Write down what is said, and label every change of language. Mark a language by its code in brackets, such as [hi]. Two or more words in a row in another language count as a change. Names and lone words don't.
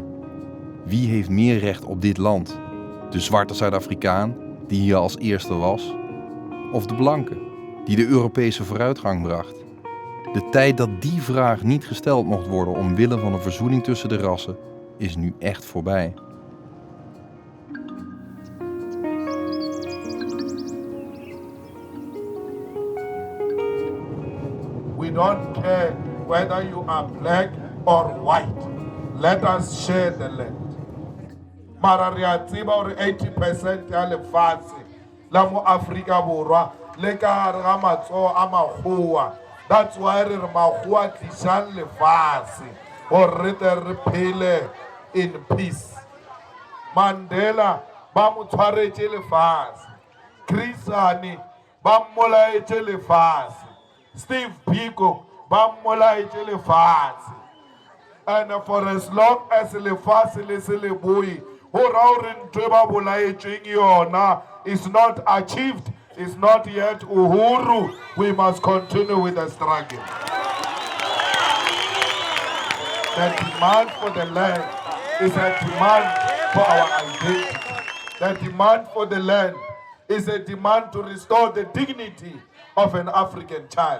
[nl] Wie heeft meer recht op dit land? De zwarte Zuid-Afrikaan, die hier als eerste was? Of de blanke, die de Europese vooruitgang bracht? De tijd dat die vraag niet gesteld mocht worden omwille van een verzoening tussen de rassen is nu echt voorbij. [en] We don't care whether you are black or white. Let us share the land. [st] Mara re a tseba hore 80% ya lefatshe la mo Afrika Borwa le ka hare ga matsoho a makgowa. [en] That's why [st] re re makgowa tlisang lefatshe hore re tle re phele [en] in peace. [st] Mandela ba mo tshwaretse lefatshe. Chris Hani ba mmolaetse lefatshe. Steve Biko ba mmolaetse lefatshe. [en] And for as long as [st] lefatshe le se le boe ho ra hore ntwe ba bolaetseng yona [en] is not achieved, is not yet uhuru, we must continue with the struggle. The demand for the land is a demand for our identity. The demand for the land is a demand to restore the dignity of an African child.